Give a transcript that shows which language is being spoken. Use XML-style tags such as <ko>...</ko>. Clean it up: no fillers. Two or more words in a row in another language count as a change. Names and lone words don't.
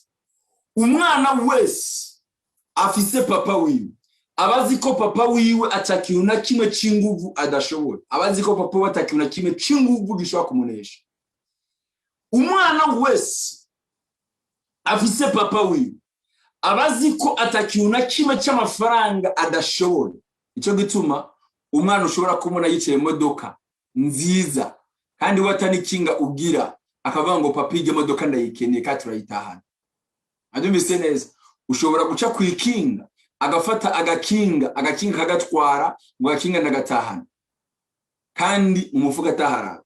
<rn>Umwana wese afise papa wiwe abazi ko papa wiwe atakintu na kimwe cy'inguvu adashobora. Abazi ko papa we atakintu na kimwe cy'inguvu gishobora kumunesha. Umwana wese afise papa wiwe abazi ko atakintu na kimwe cy'amafaranga adashobora. Icyo gituma umwana ushobora kumuna yicaye mu modoka nziza kandi watanikinga ubwira akavuga ngo papa ige modoka ndayikeneye ka turayitahana. Adumvise neza. Ushobora guca kwikinga agafata agakinga kagatwara ngo agakinga ndagatahana kandi umufuka ataharaza.</rn>